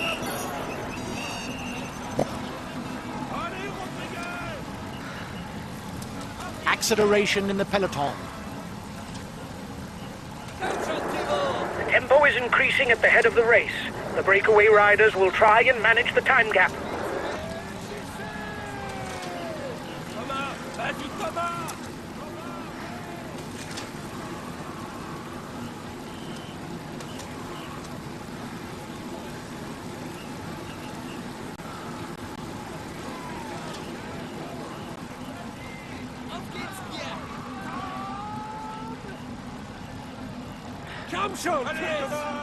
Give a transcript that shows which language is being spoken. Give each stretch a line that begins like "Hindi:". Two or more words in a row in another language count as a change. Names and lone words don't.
English: Acceleration in the peloton. The tempo is increasing at the head of the race. The breakaway riders will try and manage the time gap. Thomas!
French: Vas-y,
German: Thomas! Auf geht's, Pierre! Komm schon, Chris!